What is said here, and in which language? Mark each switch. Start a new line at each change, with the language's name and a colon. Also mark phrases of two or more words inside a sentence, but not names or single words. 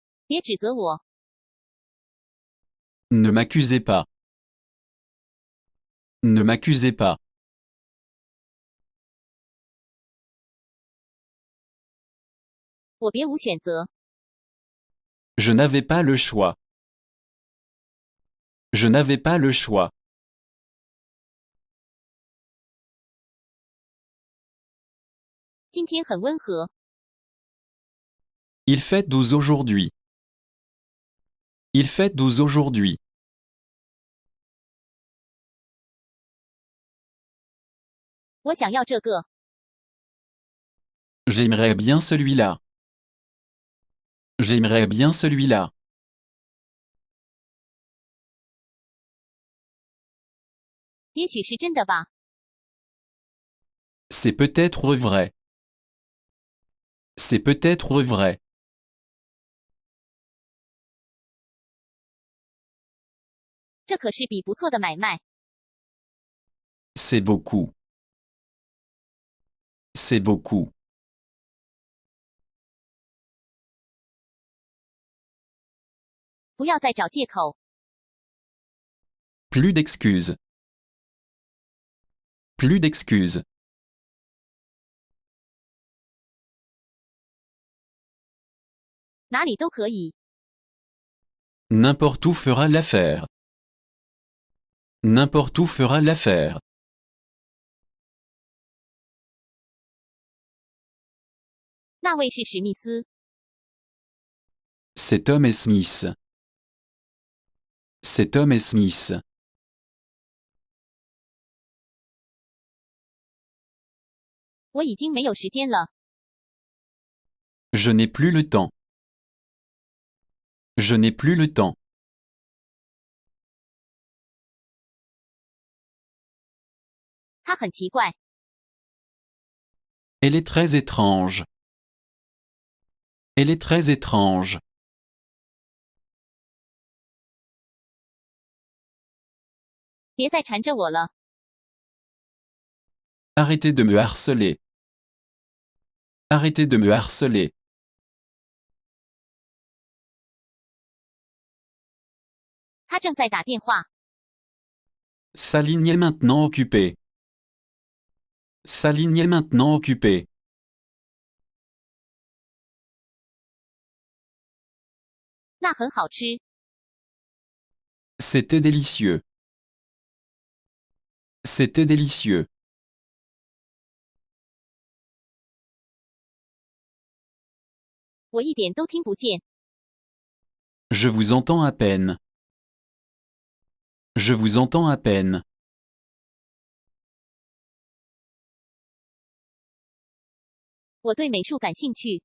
Chinese: 别指责我，
French: Ne m'accusez pas. Ne m'accusez pas.
Chinese: 我别无选择。
French: Je n'avais pas le choix. Je n'avais pas le choix.
Chinese: 今天很温和，
French: Il fait 12 aujourd'hui. Il fait 12 aujourd'hui.
Chinese: 我想要这个，
French: J'aimerais bien celui-là. J'aimerais bien celui-là.
Chinese: 也许是真的吧。
French: C'est peut-être vrai. C'est peut-être vrai.
Chinese: 这可是笔不错的买卖。
French: C'est beaucoup. C'est beaucoup.
Chinese: 不要再找借口，
French: Plus d'excuses. Plus d'excuses.
Chinese: 哪里都可以。
French: N'importe où fera l'affaire. N'importe où fera l'affaire.
Chinese: 那位是史密斯，
French: Cet homme est Smith. Cet homme est Smith.
Chinese: 我已经没有时间了。
French: Je n'ai plus le temps. Je n'ai plus le temps.
Chinese: 他很奇怪，
French: Elle est très étrange. Elle est très étrange.
Chinese: 别再缠着我了。
French: Arrêtez de me harceler. Arrêtez de me harceler.
Chinese: 他正在打电话，
French: Sa ligne est maintenant occupée. Sa ligne est maintenant occupée.
Chinese: 那很好吃。
French: C'était délicieux. C'était délicieux.
Chinese: 我一点都听不见。
French: Je vous entends à peine. Je vous entends à peine.
Chinese: 我对美术感兴趣，